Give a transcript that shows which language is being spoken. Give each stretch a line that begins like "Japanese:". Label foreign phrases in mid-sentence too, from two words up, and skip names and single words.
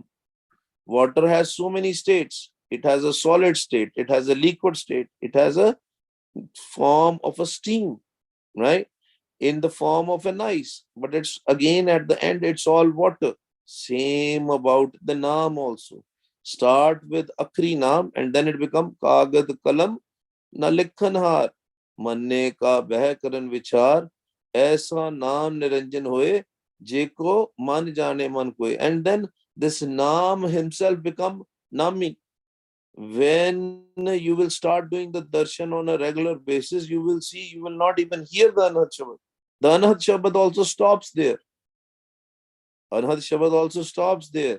English: Water has so many states. It has a solid state, it has a liquid state, it has a form of a steam, right? In the form of an ice. But it's again at the end, it's all water. Same about the Naam also. Start with
Punjabi: ਅੱਖਰੀ ਨਾਮ
English: and then it become
Punjabi: ਕਾਗਦਿ ਕਲਮ ਨ ਲਿਖਣਹਾਰੁ. ਮੰਨੇ ਕਾ ਬਹਿ ਕਰਨਿ ਵੀਚਾਰੁ. ਐਸਾ ਨਾਮੁ ਨਿਰੰਜਨੁ ਹੋਇ. ਜੇ ਕੋ ਮੰਨਿ ਜਾਣੈ ਮਨਿ ਕੋਇ.
English: And then this Naam himself become Nami. When you will start doing the darshan on a regular basis, you will see, you will not even hear the
Punjabi: ਅਨਹਦ ਸ਼ਬਦ.
English: The
Punjabi: ਅਨਹਦ ਸ਼ਬਦ
English: also stops there.
Punjabi: ਅਨਹਦ ਸ਼ਬਦ
English: also stops there.